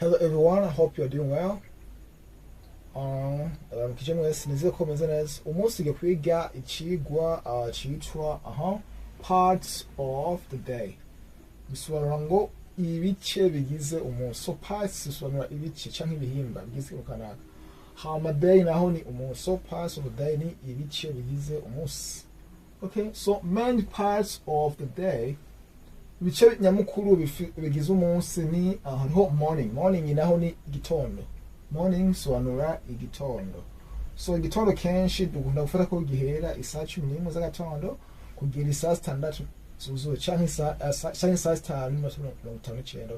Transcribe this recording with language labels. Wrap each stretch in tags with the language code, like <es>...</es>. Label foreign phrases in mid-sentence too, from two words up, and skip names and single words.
<en>Hello everyone, I hope you're doing well.</en> <rn>Kijana wese nizeye ko meze neza. Umunsi tugiye kwiga icigwa citwa</rn> <en>parts of the day.</en> <rn>Bisobanura ngo ibice bigize umunsi. So parts bisobanura ibice canke ibihimba bigize ukanaka. Hama day naho ni umunsi. So</rn> <en>parts of the day</en> <rn>ni ibice bigize umunsi.</rn> <en>Okay, so main parts of the day,</en> <rn>ibice nyamukuru bigize umunsi ni hariho morning naho ni igitondo. Morning sobanura igitondo. So igitondo kenshi dukunda gufata ko gihera isaha 11 z'agatondo kugera isaha 6 zuzuye canke isaha 5:59.</rn>